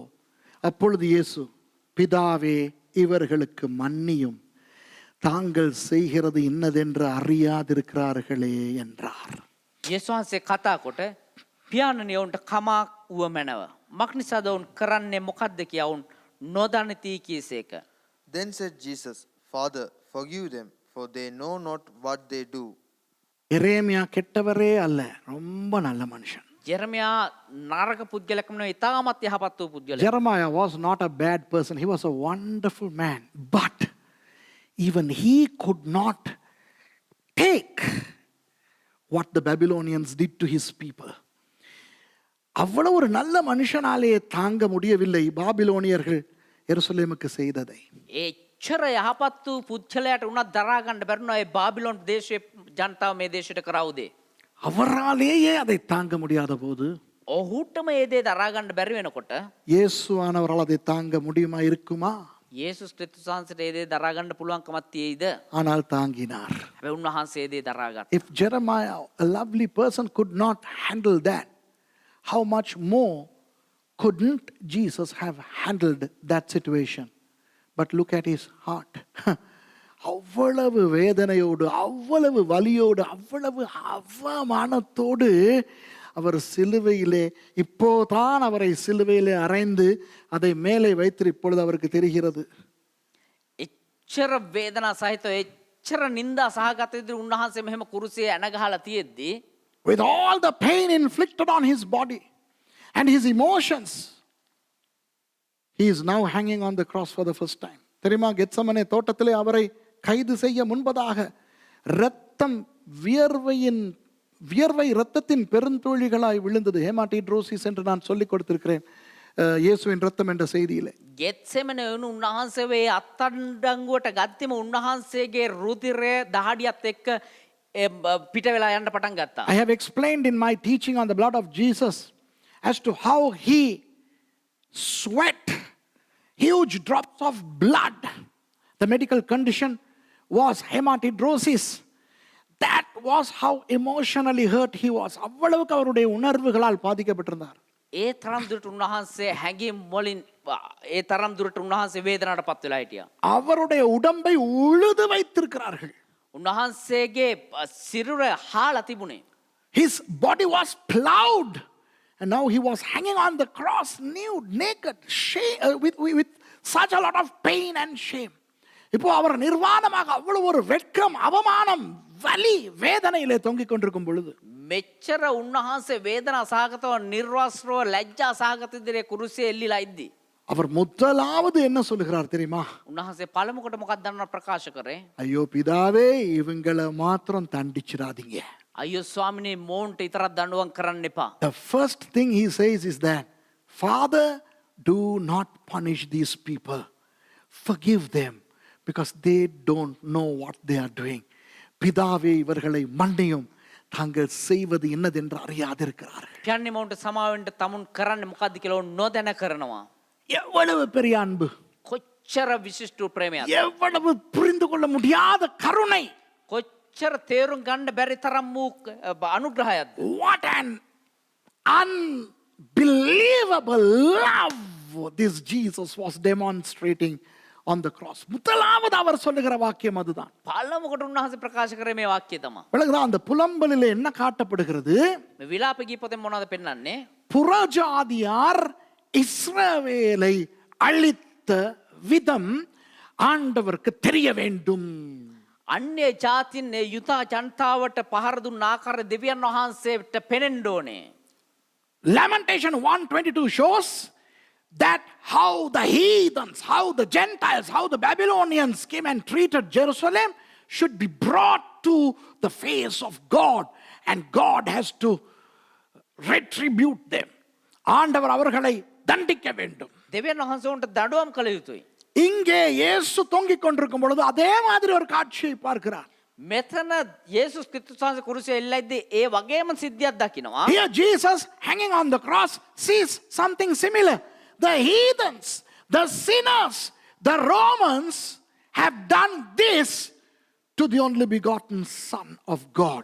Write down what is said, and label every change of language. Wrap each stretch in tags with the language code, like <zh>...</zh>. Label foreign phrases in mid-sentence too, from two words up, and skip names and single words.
<ta>அப்பொழுது இயேசு, பிதாவே இவர்களுக்கு மன்னியும், தாங்கள் செய்கிறது இன்னதென்று அறியாதிருக்கிறார்களே என்றார்.</ta> <si>යේසුස් වහන්සේ කතා කොට, පියාණනි ඔවුන්ට කමක් වුවමැනව. මක්නිසාද ඔවුන් කරන්නේ මොකක්ද කියා ඔවුන් නොදනිති කීසේක.</si> <en>Then said Jesus, Father, forgive them, for they know not what they do.</en> <ta>எரேமியா கெட்டவரே அல்ல, ரொம்ப நல்ல மனுஷன்.</ta> <si>ජෙරමයා නරක පුද්ගලකම නෙවෙයි ඉතාමත් යහපත් වූ පුද්ගලයෙක්.</si> <en>Jeremiah was not a bad person. He was a wonderful man. But even he could not take what the Babylonians did to his people.</en> <ta>அவ்வளவு ஒரு நல்ல மனுஷனாலே தாங்க முடியவில்லை பாபிலோனியர்கள் எருசலேமுக்கு செய்ததை.</ta> <si>එච්චර යහපත් වූ පුද්ගලයාට උනත් දරා ගන්න බැරුණා ඒ බාබිලෝන් දේශයේ ජනතාව මේ දේශයට කරවුදේ.</si> <ta>அவராலேயே அதை தாங்க முடியாத போது</ta> <si>ඔහුටම ඒ දේ දරා ගන්න බැරි වෙනකොට</si> <ta>இயேசுவானவரால் அதை தாங்க முடியுமா இருக்குமா?</ta> <si>යේසුස් ක්‍රිස්තුස් වහන්සේට ඒ දේ දරා ගන්න පුළුවන්කමක් තියෙයිද?</si> <ta>ஆனால் தாங்கினார்.</ta> <si>හැබැයි උන්වහන්සේ ඒ දේ දරා ගත්තා.</si> <en>If Jeremiah, a lovely person, could not handle that, how much more couldn't Jesus have handled that situation? But look at his heart.</en> <ta>அவ்வளவு வேதனையோடு, அவ்வளவு வலியோடு, அவ்வளவு அவமானத்தோடு அவர் சிலுவையிலே, இப்போதான் அவரை சிலுவையிலே அறைந்து அதை மேலே வைத்து இப்பொழுது அவருக்கு தெரிகிறது.</ta> <si>එච්චර වේදනා සහිතව එච්චර නිന്ദා සහගත විදිහට උන්වහන්සේ මෙහෙම කුරුසියේ ඇනගහලා තියෙද්දී</si> <en>With all the pain inflicted on his body and his emotions, he is now hanging on the cross for the first time.</en> <ta>தெரியுமா, கெத்சமனே தோட்டத்திலே அவரை கைது செய்ய முன்பதாக இரத்தம் வியர்வை இரத்தத்தின் பெருந்தோழிகளாய் விழுந்தது. ஹேமாட்டிட்ரோசிஸ் என்று நான் சொல்லிக் கொடுத்திருக்கிறேன் இயேசுவின் இரத்தம் என்ற செய்தியிலே.</ta> <si>ගෙත්සෙමන වුණු උන්වහන්සේ අත්අඩංගුවට ගත්තෙම උන්වහන්සේගේ රුධිරය දහඩියත් එක්ක පිට වෙලා යන්න පටන් ගත්තා.</si> <en>I have explained in my teaching on the blood of Jesus as to how he sweat huge drops of blood. The medical condition was hematidrosis. That was how emotionally hurt he was.</en> <ta>அவ்வளவுக்கு அவருடைய உணர்வுகளால் பாதிக்கப்பட்டிருந்தார்.</ta> <si>ඒ තරම් දුරට උන්වහන්සේ හැඟීම් වලින් ඒ තරම් දුරට උන්වහන්සේ වේදනාවට පත් වෙලා හිටියා.</si> <ta>அவருடைய உடம்பை உழுது வைத்திருக்கிறார்கள்.</ta> <si>උන්වහන්සේගේ සිරුර හාලා තිබුණේ.</si> <en>His body was plowed. And now he was hanging on the cross, nude, naked, with such a lot of pain and shame.</en> <ta>இப்போ அவர் நிர்வாணமாக அவ்வளவு ஒரு வெட்கம், அவமானம், வலி, வேதனையிலே தொங்கிக் கொண்டிருக்கும் பொழுது</ta> <si>මෙච්චර උන්වහන්සේ වේදනා සහගතව නිර්වස්ත්‍රව ලැජ්ජා සහගත විදිහේ කුරුසියේ එල්ලිලා ඉද්දි</si> <ta>அவர் முதலாவது என்ன சொல்லுகிறார் தெரியுமா?</ta> <si>උන්වහන්සේ පළමුවට මොකක්ද දන්නව ප්‍රකාශ කරේ?</si> <ta>ஐயோ பிதாவே, இவங்களை மாத்திரம் தண்டிச்சிடாதீங்க.</ta> <si>අයියෝ ස්වාමිනේ මෝන්ට විතරක් දඬුවම් කරන්න එපා.</si> <en>The first thing he says is that, Father, do not punish these people. Forgive them because they don't know what they are doing.</en> <ta>பிதாவே, இவர்களை மன்னியும், தாங்கள் செய்வது என்னதென்று அறியாதிருக்கிறார்கள்.</ta> <si>කියන්නේ මෝන්ට සමාවෙන්න තමුන් කරන්නේ මොකද්ද කියලා ඔවුන් නොදැන කරනවා.</si> <ta>எவ்வளவு பெரிய அன்பு,</ta> <si>කොච්චර විශිෂ්ට ප්‍රේමයක්ද,</si> <ta>எவ்வளவு புரிந்து கொள்ள முடியாத கருணை,</ta> <si>කොච්චර තේරුම් ගන්න බැරි තරම් වූ අනුග්‍රහයක්ද.</si> <en>what an unbelievable love this Jesus was demonstrating on the cross.</en> <ta>முதலாவது அவர் சொல்லுகிற வாக்கியம் அதுதான்.</ta> <si>පළමුවට උන්වහන්සේ ප්‍රකාශ කරේ මේ වාක්‍යය තමයි.</si> <ta>விளங்குதா? அந்த புலம்பலிலே என்ன காட்டப்படுகிறது?</ta> <si>මේ විලාප ගීපතෙන් මොනවද පෙන්වන්නේ?</si> <ta>புறஜாதியார் இஸ்ரவேலை அழித்த விதம் ஆண்டவருக்கு தெரிய வேண்டும்.</ta> <si>අන්‍ය ජාතින් ඒ යුතා ජනතාවට පහර දුන්න ආකාරය දෙවියන් වහන්සේට පෙනෙන්න ඕනේ.</si> <en>Lamentation 1:22 shows that how the heathens, how the Gentiles, how the Babylonians came and treated Jerusalem should be brought to the face of God, and God has to retribute them.</en> <ta>ஆண்டவர் அவர்களை தண்டிக்க வேண்டும்.</ta> <si>දෙවියන් වහන්සේ උන්ට දඬුවම් කළ යුතුයි.</si> <ta>இங்கே இயேசு தொங்கிக் கொண்டிருக்கும் பொழுது அதே மாதிரி ஒரு காட்சியை பார்க்கிறார்.</ta> <si>මෙතන යේසුස් ක්‍රිස්තුස් වහන්සේ කුරුසියේ එල්ලා ඉද්දී ඒ වගේම සිද්ධියක් දකිනවා.</si> <en>Here Jesus hanging on the cross sees something similar. The heathens, the sinners, the Romans have done this to the only begotten Son of God.</en>